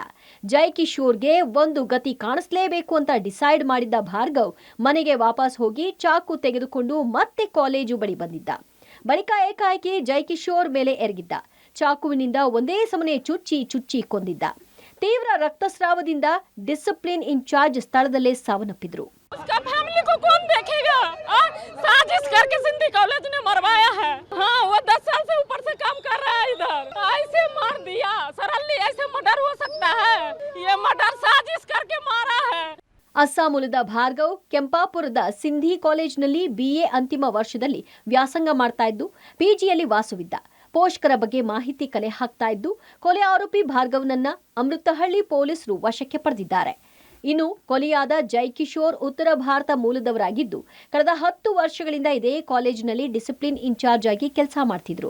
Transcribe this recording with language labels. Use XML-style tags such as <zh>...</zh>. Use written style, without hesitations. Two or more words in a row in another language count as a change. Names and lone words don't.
<kn>ಜೈಕಿಶೋರ್ಗೆ ಒಂದು ಗತಿ ಕಾಣಿಸ್ಲೇಬೇಕು ಅಂತ ಡಿಸೈಡ್ ಮಾಡಿದ್ದ ಭಾರ್ಗವ್ ಮನೆಗೆ ವಾಪಸ್ ಹೋಗಿ ಚಾಕು ತೆಗೆದುಕೊಂಡು ಮತ್ತೆ ಕಾಲೇಜು ಬಳಿ ಬಂದಿದ್ದ. ಬಳಿಕ ಏಕಾಏಕಿ ಜೈಕಿಶೋರ್ ಮೇಲೆ ಎರಗಿದ್ದ. ಚಾಕುವಿನಿಂದ ಒಂದೇ ಸಮನೆ ಚುಚ್ಚಿ ಕೊಂದಿದ್ದ. ತೀವ್ರ ರಕ್ತಸ್ರಾವದಿಂದ ಡಿಸಿಪ್ಲಿನ್ ಇನ್ಚಾರ್ಜ್ ಸ್ಥಳದಲ್ಲೇ ಸಾವನ್ನಪ್ಪಿದ್ರು.</kn> <hi>उसका फैमिली को कौन देखेगा? साजिश करके सिंधी कॉलेज ने मरवाया है। हाँ, वो 10 साल से ऊपर से काम कर रहा है इधर। ऐसे मार दिया, सरली ऐसे मर्डर हो सकता है? ये मर्डर साजिश करके मारा है।</hi> <kn>ಅಸ್ಸಾಂ ಮೂಲದ ಭಾರ್ಗವ್ ಕೆಂಪಾಪುರದ ಸಿಂಧಿ ಕಾಲೇಜಿನಲ್ಲಿ BA ಅಂತಿಮ ವರ್ಷದಲ್ಲಿ ವ್ಯಾಸಂಗ ಮಾಡ್ತಾ ಇದ್ದು, PGಯಲ್ಲಿ ವಾಸವಿದ್ದ. ಪೋಷಕರ ಬಗ್ಗೆ ಮಾಹಿತಿ ಕಲೆ ಹಾಕ್ತಾ ಇದ್ದು, ಕೊಲೆ ಆರೋಪಿ ಭಾರ್ಗವ್ನನ್ನ ಅಮೃತಹಳ್ಳಿ ಪೊಲೀಸರು ವಶಕ್ಕೆ ಪಡೆದಿದ್ದಾರೆ. ಇನ್ನು ಕೊಲೆಯಾದ ಜೈಕಿಶೋರ್ ಉತ್ತರ ಭಾರತ ಮೂಲದವರಾಗಿದ್ದು, ಕಳೆದ 10 ವರ್ಷಗಳಿಂದ ಇದೇ ಕಾಲೇಜಿನಲ್ಲಿ ಡಿಸಿಪ್ಲಿನ್ ಇನ್ಚಾರ್ಜ್ ಆಗಿ ಕೆಲಸ ಮಾಡ್ತಿದ್ರು.</kn>